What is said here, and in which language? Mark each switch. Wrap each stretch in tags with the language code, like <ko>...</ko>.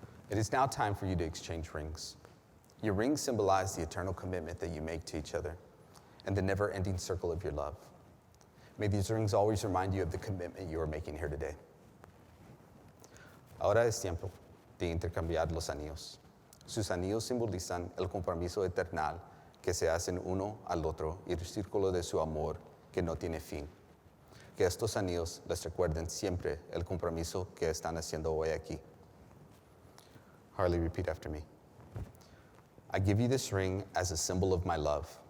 <en>It is now time for you to exchange rings. Your rings symbolize the eternal commitment that you make to each other and the never-ending circle of your love. May these rings always remind you of the commitment you are making here today.</en> <es>Ahora es tiempo de intercambiar los anillos. Sus anillos simbolizan el compromiso eternal que se hacen uno al otro y el círculo de su amor que no tiene fin. Que estos anillos les recuerden siempre el compromiso que están haciendo hoy aquí.</es> <en>Harley, repeat after me. I give you this ring as a symbol of my love.</en>